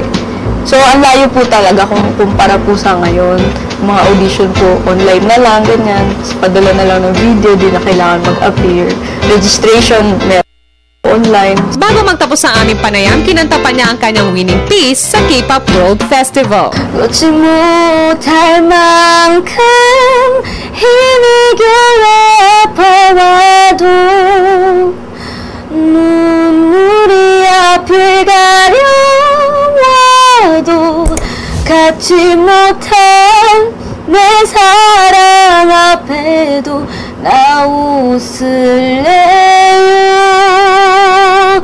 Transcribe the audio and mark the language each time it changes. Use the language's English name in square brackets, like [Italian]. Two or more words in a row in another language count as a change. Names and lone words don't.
[Filipino] So, ang layo po talaga kung kumpara po sa ngayon. Mga audition po, online na lang, ganyan. Padala na lang ng video, di na kailangan mag-appear. [English] Registration, online. [Filipino] Bago magtapos ang aming panayam, kinanta pa niya ang kanyang winning piece sa K-pop World Festival. [Korean] 놓지 못할 만큼 힘이 겨워 아파와도 눈물이 앞을 가려와도 갖지 못한 내 사랑 앞에도 나 웃을래요.